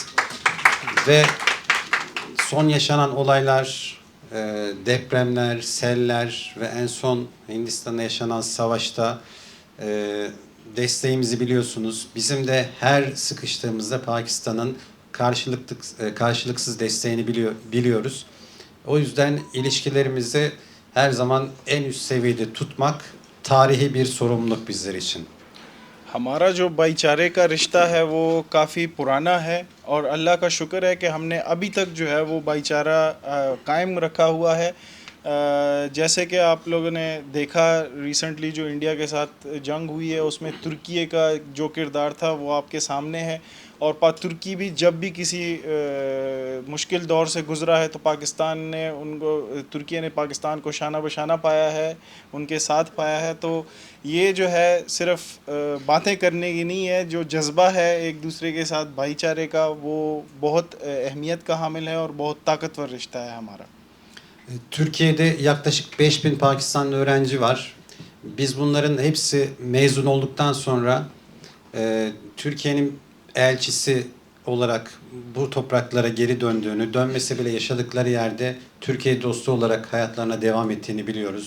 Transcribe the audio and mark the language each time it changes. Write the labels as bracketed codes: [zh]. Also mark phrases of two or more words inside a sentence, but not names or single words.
[tr] Ve son yaşanan olaylar, depremler, seller ve en son Hindistan'da yaşanan savaşta desteğimizi biliyorsunuz. Bizim de her sıkıştığımızda Pakistan'ın karşılıksız desteğini biliyoruz. O yüzden ilişkilerimizi her zaman en üst seviyede tutmak tarihi bir sorumluluk bizler için. [ur] ہمارا جو بھائی چارے کا رشتہ ہے وہ کافی پرانا ہے، اور اللہ کا شکر ہے کہ ہم نے ابھی تک جو ہے وہ بھائی چارہ قائم رکھا ہوا ہے. جیسے کہ آپ لوگوں نے دیکھا ریسنٹلی جو انڈیا کے ساتھ جنگ ہوئی ہے، اس میں ترکی کا جو کردار تھا وہ آپ کے سامنے ہے. اور ترکی بھی جب بھی کسی مشکل دور سے گزرا ہے تو ترکی نے پاکستان کو شانہ بشانہ پایا ہے، ان کے ساتھ پایا ہے. تو یہ جو ہے صرف باتیں کرنے کی نہیں ہے، جو جذبہ ہے ایک دوسرے کے ساتھ بھائی چارے کا، وہ بہت اہمیت کا حامل ہے اور بہت طاقتور رشتہ ہے ہمارا. [tr] Türkiye'de yaklaşık 5.000 Pakistanlı öğrenci var. Biz bunların hepsi mezun olduktan sonra Türkiye'nin elçisi olarak bu topraklara geri döndüğünü, dönmese bile yaşadıkları yerde Türkiye dostu olarak hayatlarına devam ettiğini biliyoruz.